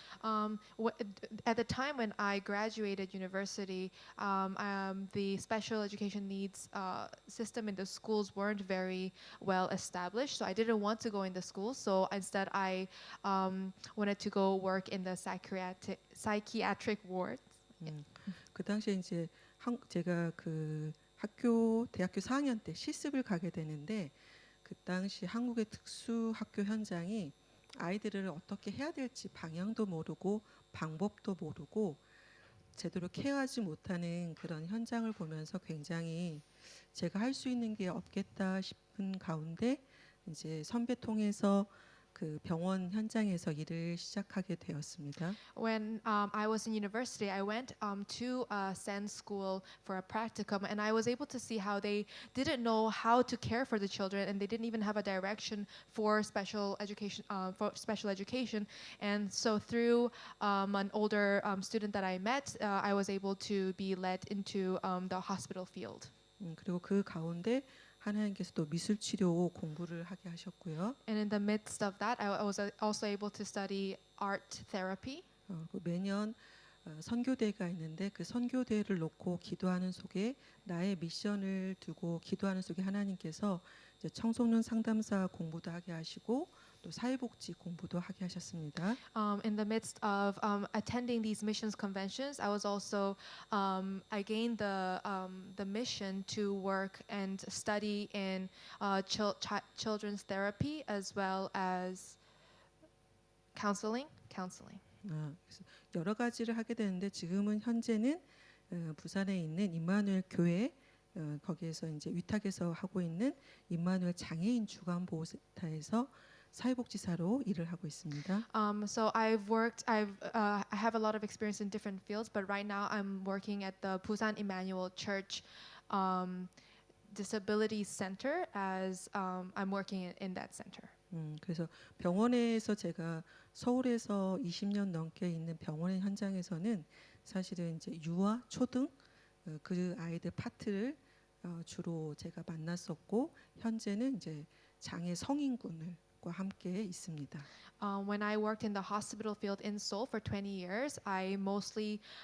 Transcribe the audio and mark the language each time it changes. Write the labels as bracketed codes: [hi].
[en] At the time when I graduated university, the special education needs system in the schools weren't very well established. So I didn't want to go in the schools. So instead, I wanted to go work in the psychiatric wards. [ko] 그 당시에 이제 제가 대학교 4학년 때 실습을 가게 되는데 그 당시 한국의 특수학교 현장이 아이들을 어떻게 해야 될지 방향도 모르고 방법도 모르고 제대로 케어하지 못하는 그런 현장을 보면서 굉장히 제가 할 수 있는 게 없겠다 싶은 가운데 이제 선배 통해서 병원 현장에서 일을 시작하게 되었습니다. [en] When I was in university, I went to a SEN school for a practicum, and I was able to see how they didn't know how to care for the children, and they didn't even have a direction for special education. And so through an older student that I met, I was able to be led into the hospital field. [ko] 그리고 그 가운데 하나님께서도 미술 치료 공부를 하게 하셨고요. [en] And in the midst of that, I was also able to study art therapy. [ko] 매년 선교대회가 있는데 그 선교대회를 놓고 기도하는 속에 나의 미션을 두고 기도하는 속에 하나님께서 이제 청소년 상담사 공부도 하게 하시고 또 사회복지 공부도 하게 하셨습니다. [en] In the midst of attending these missions conventions, I was also I gained the mission to work and study in children's therapy as well as counseling. [ko] 그래서 여러 가지를 하게 되는데 지금은 현재는 부산에 있는 임마누엘 교회 거기에서 이제 위탁에서 하고 있는 임마누엘 장애인 주간보호센터에서 사회복지사로 일을 하고 있습니다. [en] So I have a lot of experience in different fields, but right now I'm working at the Busan Emmanuel Church Disability Center as I'm working in that center. [ko] 그래서 병원에서 제가 서울에서 20년 넘게 있는 병원의 현장에서는 사실은 이제 유아, 초등 그 아이들 파트를 주로 제가 만났었고 현재는 이제 장애 성인군과 함께 있습니다. [en] When I worked in the hospital field in Seoul for 20 years, I mostly